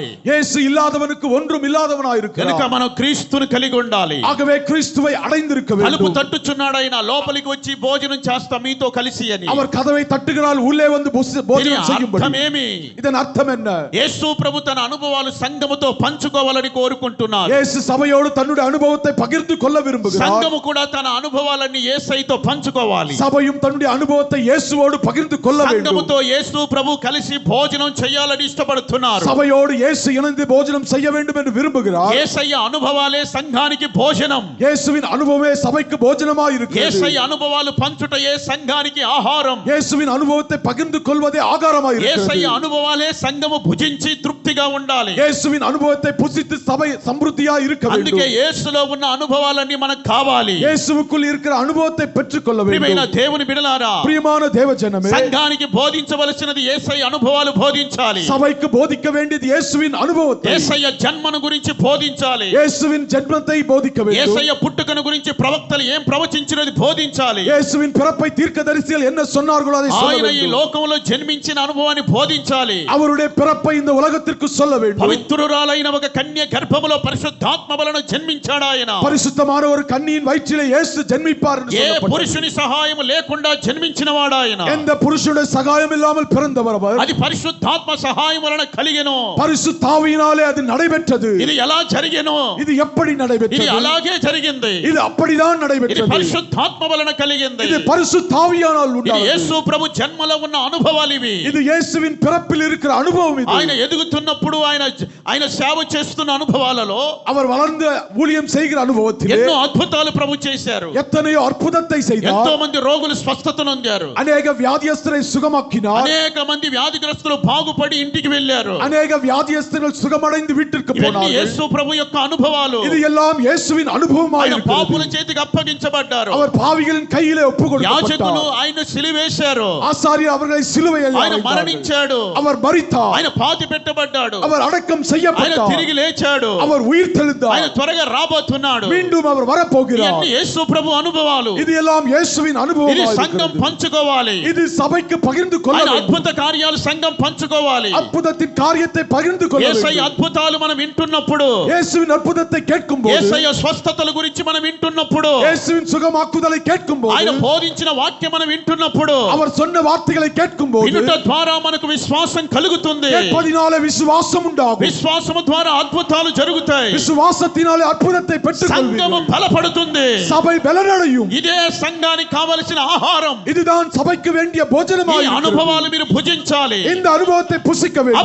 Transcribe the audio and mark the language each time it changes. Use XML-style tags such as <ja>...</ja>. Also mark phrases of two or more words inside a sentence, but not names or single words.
<ta>இயேசு இல்லாதவனுக்கு ஒன்றும் இல்லாதவனாய் இருக்கிறார்.</ta> <te>కనుక మనం క్రీస్తును కలిగి ఉండాలి.</te> <ta>ஆகவே கிறிஸ்துவை அடைந்திருக்க</ta> <te>తలుపు</te> <ta>வேண்டும்.</ta> <te>తట్టుచున్నాడు ఆయన, లోపలికి వచ్చి భోజనం చేస్తా మీతో కలిసి అని.</te> <ta>அவர் கதவை தட்டுகிறார், உள்ளே வந்து போஜனம் செய்யும்படி.</ta> <te>అర్థమేమి?</te> <ta>இதன் అర్థం என்ன?</ta> <te>యేసు ప్రభు తన అనుభవాలు సంఘముతో పంచుకోవాలని కోరుకుంటున్నారు.</te> <ta>இயேசு சபையோடு தன்னுடைய அனுபவத்தை பகிர்ந்து கொள்ள விரும்புகிறார்.</ta> <te>సంఘము కూడా తన అనుభవాలన్నీ యేసయ్యతో పంచుకోవాలి.</te> <ta>சபையும் தன்னுடைய அனுபவத்தை இயேசுவோடு பகிர்ந்து கொள்ள வேண்டும்.</ta> <te>సంఘముతో యేసు ప్రభు కలిసి భోజనం చేయాలని ఇష్టపడుతున్నారు.</te> <ta>சபையோடு இயேசு இணைந்து போஜனம் செய்ய வேண்டும் என்று விரும்புகிறார்.</ta> <te>యేసయ్య అనుభవాలే సంఘానికి భోజనం.</te> <ta>இயேசுவின் அனுபவமே சபைக்கு போஜனமாய் இருக்கிறது.</ta> <te>యేసయ్య అనుభవాలు పంచుటయే సంఘానికి ఆహారం.</te> <ta>இயேசுவின் அனுபவத்தை பகிர்ந்து கொள்வதே ஆகாரமாய் இருக்கிறது.</ta> <te>యేసయ్య అనుభవాలే సంఘము భుజించి తృప్తిగా ఉండాలి.</te> <ta>இயேசுவின் அனுபவத்தை புசித்து சபை சம்ருத்தியாய் இருக்க வேண்டும்.</ta> <te>అందుకే యేసులో ఉన్న అనుభవాలన్నీ మనకు కావాలి.</te> <ta>இயேசுவுக்குள் இருக்கிற அனுபவத்தை பெற்றுக்கொள்ள</ta> <te>ప్రియమైన</te> <ta>வேண்டும்.</ta> <te>దేవుని బిడ్డలారా,</te> <ta>பிரியமான தேவஜனமே,</ta> <te>సంఘానికి బోధించవలసినది యేసయ్య అనుభవాలు బోధించాలి.</te> <ta>சபைக்கு போதிக்க வேண்டியது இயேசுவின் அனுபவத்தை,</ta> <te>యేసయ్య జన్మను గురించి బోధించాలి.</te> <ta>இயேசுவின் ஜென்மத்தை போதிக்க வேண்டும்.</ta> <te>యేసయ్య పుట్టుకను గురించి ప్రవక్తలు ఏం ప్రవచించినది బోధించాలి.</te> <ta>இயேசுவின் பிறப்பை தீர்க்கதரிசிகள் என்ன சொன்னார்களோ அதை சொல்ல</ta> <te>ఆయన ఈ</te> <ta>வேண்டும்.</ta> <te>లోకంలో జన్మించిన అనుభవాన్ని బోధించాలి.</te> <ta>அவருடைய பிறப்பை இந்த உலகத்திற்கு சொல்ல வேண்டும்.</ta> <te>పవిత్రురాలైన ఒక కన్య గర్భములో పరిశుద్ధాత్మ వలన జన్మించాడు ఆయన.</te> <ta>பரிசுத்தமான ஒரு கன்னியின் வயிற்றிலே இயேசு ஜென்மிப்பார் என்று</ta> <te>ఏ</te> <ta>சொல்லப்பட்டது.</ta> <te>పురుషుని సహాయం లేకుండా జన్మించిన వాడు ఆయన.</te> <ta>எந்த புருஷனுடைய சகாயம் இல்லாமல் பிறந்தவர் அவர்.</ta> <te>అది పరిశుద్ధాత్మ సహాయం వలన కలిగెను.</te> <ta>பரிசுத்தாவியினாலே அது நடைபெற்றது.</ta> <te>ఇది ఎలా జరిగెను?</te> <ta>இது எப்படி</ta> <te>ఇది</te> <ta>நடைபெற்றது?</ta> <te>అలాగే జరిగింది.</te> <ta>இது அப்படிதான்</ta> <te>ఇది</te> <ta>நடைபெற்றது.</ta> <te>పరిశుద్ధాత్మ వలన కలిగింది.</te> <ta>இது பரிசுத்தாவியானால்</ta> <te>ఇది</te> <ta>உண்டானது.</ta> <te>యేసు ప్రభు జన్మలో ఉన్న అనుభవాలు ఇవి.</te> <ta>இது இயேசுவின் பிறப்பில் இருக்கிற அனுபவம் இது.</ta> <te>ఆయన ఎదుగుతున్నప్పుడు ఆయన సేవ చేస్తున్న అనుభవాలలో</te> <ta>அவர் வளர்ந்த ஊழியம் செய்கிற அனுபவத்திலே</ta> <te>ఎన్నో అద్భుతాలు ప్రభు చేశారు.</te> <ta>எத்தனையோ அற்புதத்தை</ta> <te>ఎంతో</te> <ta>செய்தார்.</ta> <te>మంది రోగులు స్వస్థత నొందారు.</te> <ta>அநேக வியாதியஸ்தரை சுகமாக்கினார்.</ta> <te>అనేక మంది వ్యాధిగ్రస్తులు బాగుపడి ఇంటికి వెళ్ళారు.</te> <ta>அநேக வியாதியஸ்தர்கள் சுகமடைந்து வீட்டிற்கு</ta> <te>ఇవన్నీ</te> <ta>போனார்கள்.</ta> <te>యేసు ప్రభు యొక్క అనుభవాలు.</te> <ta>இது எல்லாம் இயேசுவின் அனுபவமாய்</ta> <te>ఆయన పాపుల</te> <ta>இருக்கிறது.</ta> <te>చేతికి అప్పగించబడ్డారు.</te> <ta>அவர் பாவிகளின் கையிலே</ta> <te>యాజకులు</te> <ta>ஒப்புக்கொடுக்கப்பட்டார்.</ta> <te>ఆయన సిలువేశారు.</te> <ta>ஆசாரியர் அவர்களை சிலுவையில்</ta> <te>ఆయన</te> <ta>அறைந்தார்கள்.</ta> <te>మరణించాడు.</te> <ta>அவர் மரித்தார்.</ta> <te>ఆయన పాతి పెట్టబడ్డాడు.</te> <ta>அவர் అடக்கம்</ta> <te>ఆయన</te> <ta>செய்யப்பட்டார்.</ta> <te>తిరిగి లేచాడు.</te> <ta>அவர் உயிர்</ta> <te>ఆయన</te> <ta>தெழுந்தார்.</ta> <te>త్వరగా రాబోతున్నాడు.</te> <ta>மீண்டும் அவர் வரப்போகிறார்.</ta> <te>ఇవన్నీ యేసు ప్రభు అనుభవాలు.</te> <ta>இது எல்லாம் இயேசுவின்</ta> <te>ఇది</te> <ta>அனுபவமாய்</ta> <te>సంఘం</te> <ta>இருக்கிறது.</ta> <te>పంచుకోవాలి.</te> <ta>இது சபைக்கு பகிர்ந்து கொள்ள</ta> <te>ఆయన</te> <ta>வேண்டும்.</ta> <te>అద్భుత కార్యాలు సంఘం పంచుకోవాలి.</te> <ta>அற்புதத்தின் காரியத்தை பகிர்ந்து கொள்ள</ta> <te>యేసయ్య</te> <ta>வேண்டும்.</ta> <te>అద్భుతాలు మనం వింటున్నప్పుడు,</te> <ta>இயேசுவின் அற்புதத்தை கேட்கும்போது,</ta> <te>యేసయ్య స్వస్థతల గురించి మనం వింటున్నప్పుడు,</te> <ta>இயேசுவின் சுகமாக்குதலை கேட்கும்போது,</ta> <te>ఆయన బోధించిన వాక్యం మనం వింటున్నప్పుడు,</te> <ta>அவர் சொன்ன வார்த்தைகளை கேட்கும்போது,</ta> <te>వినుట ద్వారా మనకు విశ్వాసం కలుగుతుంది.</te> <ta>கேட்பதினாலே விசுவாசம் உண்டாகும்.</ta> <te>విశ్వాసము ద్వారా అద్భుతాలు జరుగుతాయి.</te> <ta>விசுவாசத்தினாலே அற்புதத்தை</ta> <te>సంఘము</te> <ta>பெற்றுக்கொள்வீர்கள்.</ta> <te>బలపడుతుంది.</te> <ta>சபை பலனடையும்.</ta> <te>ఇదే సంఘానికి కావలసిన ఆహారం.</te> <ta>இதுதான் சபைக்கு வேண்டிய</ta> <te>ఈ</te> <ta>போஜனமாய் இருக்கிறது.</ta> <te>అనుభవాలు మీరు భుజించాలి.</te> <ta>இந்த அனுபவத்தை புசிக்க வேண்டும்.</ta>